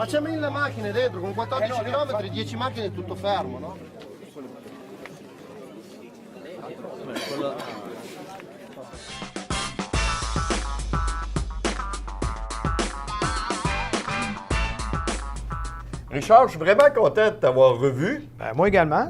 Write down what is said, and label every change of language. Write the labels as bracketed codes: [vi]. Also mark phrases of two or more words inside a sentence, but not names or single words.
[it] Ma c'è 1000 macchine dentro, con 14 km, 10 macchine è tutto fermo, no? [fr] Richard, je suis vraiment content de t'avoir revu. Ben, moi également.